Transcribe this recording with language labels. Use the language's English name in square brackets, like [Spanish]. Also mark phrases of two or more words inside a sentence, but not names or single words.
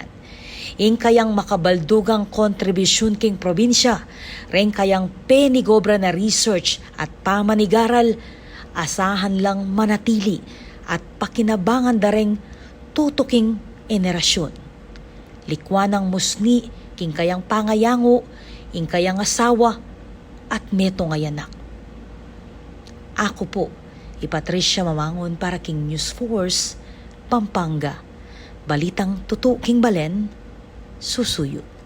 [Pampanga] Ing kayang makabaldugang kontribusyon king probinsya, ring kayang penigobra na research at pamanigaral, asahan lang manatili at pakinabangan dareng tutuking enerasyon. Likwanang musni king kayang pangayango, ing kayang asawa at meto nga yanak. Ako po, Patricia Mamangon para king News Force, Pampanga. Balitang tutu king Balen, susuyo.